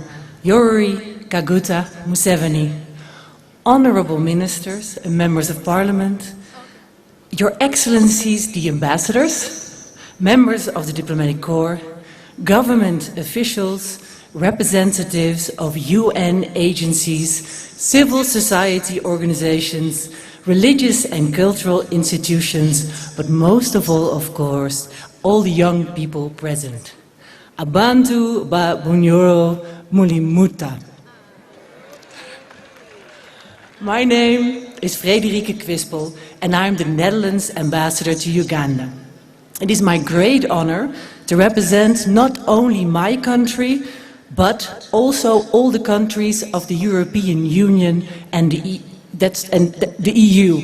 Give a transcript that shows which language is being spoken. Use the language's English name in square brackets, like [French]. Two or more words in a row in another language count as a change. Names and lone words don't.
[English] Yoweri Kaguta Museveni, honorable ministers and members of parliament, Your Excellencies the ambassadors, members of the diplomatic corps, government officials, representatives of UN agencies, civil society organizations, religious and cultural institutions, but most of all, of course, all the young people present. [Nyoro] Abantu ba bunyoro mulimuta. [English] My name is Frederike Quispel, and I'm the Netherlands ambassador to Uganda. It is my great honor to represent not only my country, but also all the countries of the European Union and the EU.